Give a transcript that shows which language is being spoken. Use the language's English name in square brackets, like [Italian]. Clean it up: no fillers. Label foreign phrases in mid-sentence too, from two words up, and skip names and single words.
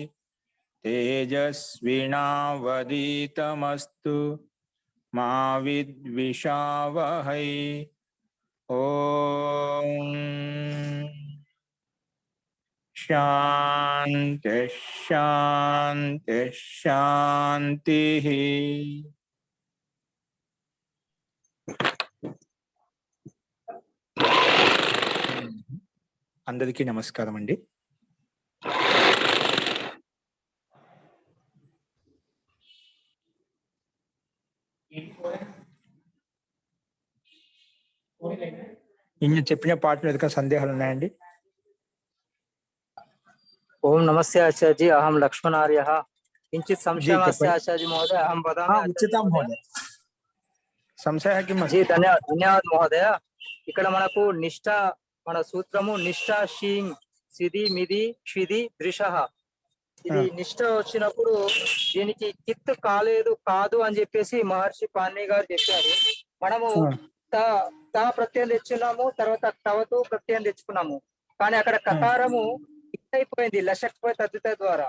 [Sanskrit] तेजस्विनावधीतमस्तु मा विद्विषावहै। ओम शांति शांति शांति। [Telugu] అందరికీ నమస్కారం అండి. ఇన్ని చెప్పిన పాటలు ఎదుక సందేహాలు ఉన్నాయండి? [Sanskrit] ओम नमस्ते आचार्य जी, अहम लक्ष्मण आर्यः किंचित संशयमस्ति आचार्य जी महोदय, अहम वदामि उचितं महोदय। संशयः किम् अस्ति? जी धन्यवाद महोदय। [Telugu] ఇక్కడ మనకు నిష్ఠ మన సూత్రము [Sanskrit] నిష్ఠ షీం సిది మిది క్షిది దృశః. [Telugu] ఇది నిష్ఠ వచ్చినప్పుడు దీనికి కిత్ కాదు అని చెప్పేసి మహర్షి పాణిని గారు చెప్పారు. మనము తా ప్రత్యయం తెచ్చున్నాము, తర్వాత తవతు ప్రత్యయం తెచ్చుకున్నాము, కానీ అక్కడ కకారము ఇత్తైపోయింది లషక్వ తద్దిత ద్వారా.